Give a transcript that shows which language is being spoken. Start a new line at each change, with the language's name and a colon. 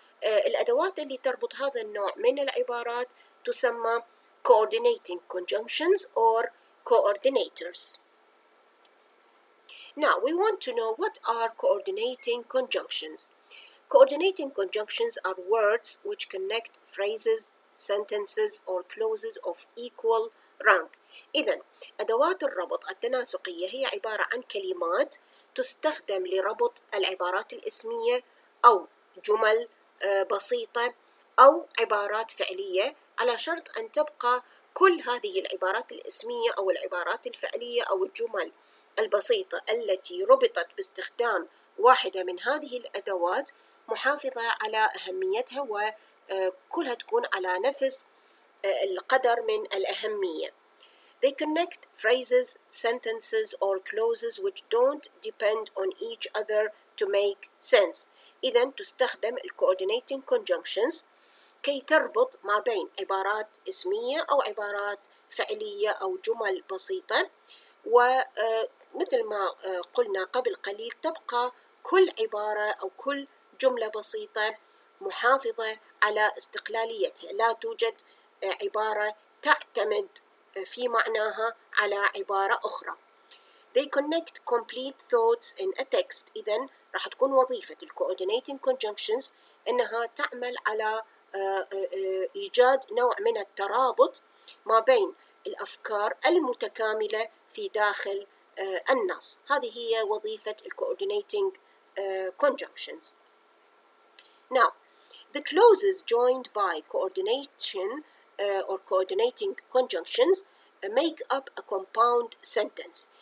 Arabic: الأدوات اللي تربط هذا النوع من العبارات تسمى
English: coordinating conjunctions or coordinators. Now we want to know what are coordinating conjunctions. Coordinating conjunctions are words which connect phrases, sentences or clauses of equal rank.
Arabic: إذن أدوات الربط التناسقية هي عبارة عن كلمات تستخدم لربط العبارات الاسمية أو جمل بسيطة أو عبارات فعلية، على شرط أن تبقى كل هذه العبارات الاسمية أو العبارات الفعلية أو الجمل البسيطة التي ربطت باستخدام واحدة من هذه الأدوات محافظة على أهميتها وكلها تكون على نفس القدر من الأهمية.
English: They connect phrases, sentences or clauses which don't depend on each other to make sense.
Arabic: إذن تستخدم coordinating conjunctions كي تربط ما بين عبارات اسمية أو عبارات فعلية أو جمل بسيطة، ومثل ما قلنا قبل قليل تبقى كل عبارة أو كل جملة بسيطة محافظة على استقلاليتها، لا توجد عبارة تعتمد في معناها على عبارة أخرى.
English: They connect complete thoughts in a text.
Arabic: إذن راح تكون وظيفة coordinating conjunctions إنها تعمل على إيجاد نوع من الترابط ما بين الأفكار المتكاملة في داخل النص. هذه هي وظيفة coordinating conjunctions.
English: Now, the clauses joined by coordination or coordinating conjunctions make up a compound sentence.